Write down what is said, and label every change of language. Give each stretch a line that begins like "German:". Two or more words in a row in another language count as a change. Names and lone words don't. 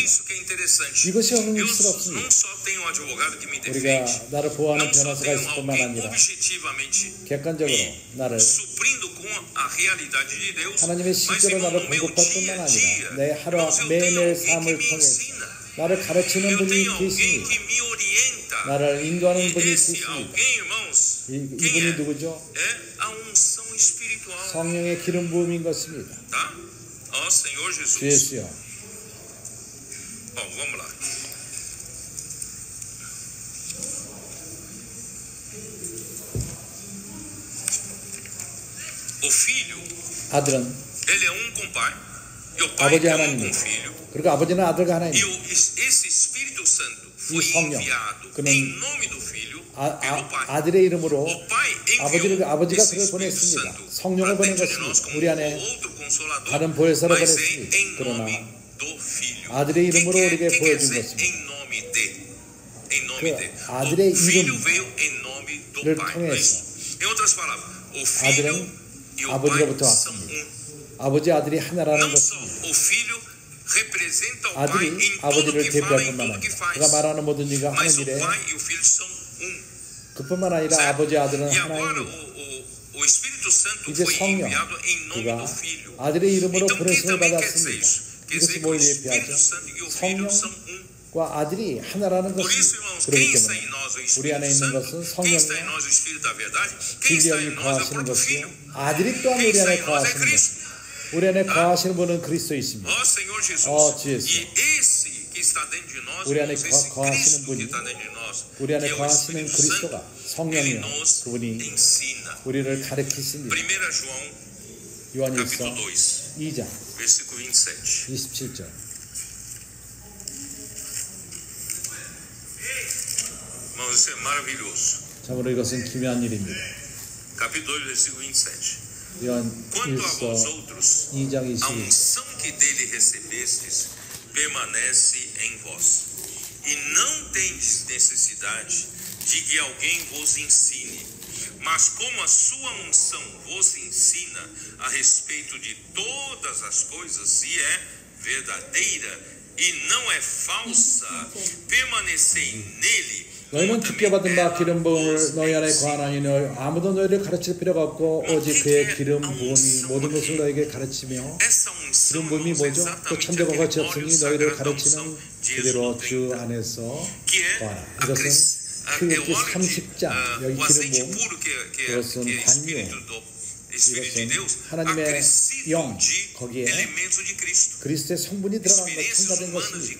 Korean: 이것이 흥미스럽습니다. 우리가 나를 보호하는 변호사가 있을 뿐만 아니라 객관적으로 나를 하나님의 실제로 나를 공급할 뿐만 아니라 내 하루 매일매일 삶을 통해서 나를 가르치는 분이 계십니다. 나를 인도하는 분이 계십니다. 이분이 누구죠? 성령의 기름 부음인 것입니다. 주 예수여.
Portuguese: Vamos lá. O filho,
Korean: 아들은
Portuguese: ele é um com o pai, e o pai
Korean: 아버지
Portuguese: é um com o
Korean: 하나님입니다.
Portuguese: filho,
Korean: 그리고 아버지는 아들과
Portuguese: e
Korean: 하나님입니다.
Portuguese: esse Espírito Santo foi
Korean: 성령,
Portuguese: enviado
Korean: 그는
Portuguese: em nome do filho pelo pai.
Korean: 아들의 이름으로
Portuguese: O pai enviou
Korean: 아버지가
Portuguese: esse
Korean: 그를
Portuguese: Espírito
Korean: 보냈습니다.
Portuguese: Santo
Korean: 성령을
Portuguese: para dentro de
Korean: 보낸
Portuguese: nós
Korean: 것입니다.
Portuguese: como
Korean: 우리 안에
Portuguese: outro consolador,
Korean: 다른 보혜사를
Portuguese: mas é
Korean: 보냈습니다.
Portuguese: em
Korean: 그러나
Portuguese: nome do filho.
Korean: 아들의 이름으로 우리에게
Portuguese: que quer
Korean: 보여준
Portuguese: dizer
Korean: 것입니다.
Portuguese: em nome de. Em nome de.
Korean: 아들의
Portuguese: O filho
Korean: 이름을
Portuguese: veio em nome do pai. Não é
Korean: 통해서
Portuguese: isso? Em outras palavras, o filho
Korean: 아들은
Portuguese: e o pai
Korean: 아버지로부터
Portuguese: são
Korean: 왔습니다.
Portuguese: um.
Korean: 아버지 아들이 하나라는
Portuguese: Não só
Korean: 것입니다.
Portuguese: o filho representa o pai
Korean: 아들이
Portuguese: em tudo
Korean: 아버지를
Portuguese: que fala,
Korean: 대표할
Portuguese: em
Korean: 뿐만
Portuguese: tudo que
Korean: 아니라
Portuguese: faz.
Korean: 그가 말하는 모든 일과 하는
Portuguese: Mas o
Korean: 일에
Portuguese: pai e o filho são um.
Korean: 그뿐만 아니라 아버지 아들은
Portuguese: E agora
Korean: 하나입니다.
Portuguese: o o Espírito Santo
Korean: 이제
Portuguese: foi
Korean: 성령,
Portuguese: enviado em nome
Korean: 그가
Portuguese: do Filho.
Korean: 아들의 이름으로
Portuguese: Então, o que
Korean: 보내심을
Portuguese: também quer dizer
Korean: 받았습니다.
Portuguese: isso? Quer
Korean: 이것이
Portuguese: dizer que o
Korean: 뭘
Portuguese: Espírito
Korean: 얘기하죠?
Portuguese: Santo e o Filho são um.
Korean: 성령과 아들이 하나라는
Portuguese: Por
Korean: 것입니다.
Portuguese: isso, irmãos,
Korean: 그렇기
Portuguese: quem está
Korean: 때문에
Portuguese: em nós o
Korean: 우리
Portuguese: Espírito
Korean: 안에 있는
Portuguese: Santo,
Korean: 것은
Portuguese: quem está em
Korean: 성령과
Portuguese: nós o Espírito da verdade, quem está em
Korean: 진리함이
Portuguese: nós é o
Korean: 거하시는
Portuguese: próprio
Korean: 것이요
Portuguese: Filho.
Korean: 아들이 또한
Portuguese: Quem
Korean: 우리
Portuguese: está
Korean: 안에
Portuguese: em nós é
Korean: 거하시는 것.
Portuguese: Cristo.
Korean: 우리 안에 거하시는 분은 그리스도이십니다.
Portuguese: Ó Senhor Jesus.
Korean: 주 예수.
Portuguese: E esse que está dentro de nós,
Korean: 우리 안에
Portuguese: irmãos, esse
Korean: 거하시는
Portuguese: Cristo que
Korean: 분이
Portuguese: está dentro de nós,
Korean: 우리 안에
Portuguese: que é o
Korean: 거하시는
Portuguese: Espírito
Korean: 그리스도가
Portuguese: Santo, ele
Korean: 성령이요
Portuguese: nos
Korean: 그분이
Portuguese: ensina.
Korean: 우리를 가르치십니다.
Portuguese: 1 João,
Korean: 요한일서
Portuguese: capítulo 2,
Korean: 2장
Portuguese: versículo 27.
Korean: 27절.
Portuguese: Irmãos, isso é maravilhoso.
Korean: 참으로 이것은 기묘한 일입니다.
Portuguese: Capítulo 2, versículo 27. Quanto a vós
Korean: 요한일서
Portuguese: outros,
Korean: 2장
Portuguese: a
Korean: 22절.
Portuguese: unção que dele recebestes permanece em vós, e não tendes necessidade de que alguém vos ensine, mas como a sua unção vos ensina a respeito de todas as coisas, e é verdadeira e não é falsa, permanecei nele.
Korean: 너희는 주께 받은 바 기름 부음을 너희 안에 거하나니 아무도 너희를 가르칠 필요가 없고 오직 그의 기름 부음이 모든 것을 너희에게 가르치며 기름 부음이 뭐죠? 또 천대가 같이 없으니 너희를 가르치는 그대로 주 안에서 거하라. 이것은 출애굽기 30장 여기 기름 부음 그것은 관유 이것은 하나님의 영 거기에 그리스도의 성분이 들어간 것 첨가된 것입니다.